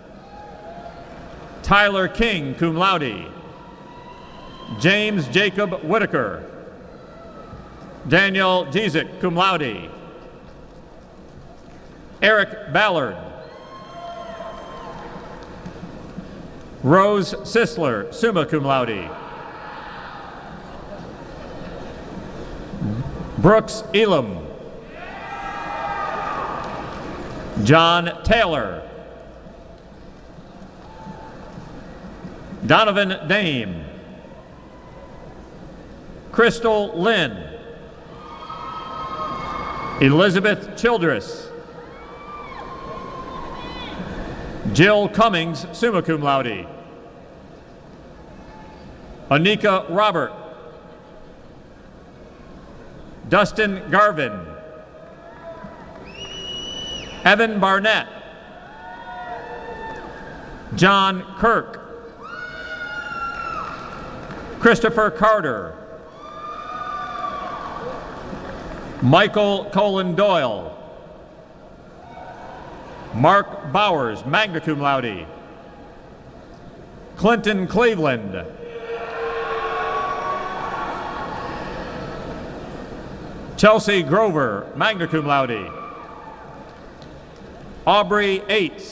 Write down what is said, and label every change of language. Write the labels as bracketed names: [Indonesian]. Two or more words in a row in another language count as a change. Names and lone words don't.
[English] Tyler King, [Latin] cum laude. [English] James Jacob Whitaker. Daniel Jezik, [Latin] cum laude. [English] Eric Ballard. Rose Sisler, [Latin] summa cum laude. [English] Brooks Elam. John Taylor. Donovan Dame. Crystal Lynn. Elizabeth Childress. Jill Cummings, [Latin] summa cum laude. [English] Anika Robert. Dustin Garvin. Evan Barnett. John Kirk. Christopher Carter. Michael Colin Doyle. Mark Bowers, [Latin] magna cum laude. [English] Clinton Cleveland. Chelsea Grover, [Latin] magna cum laude. [English] Aubrey Aites.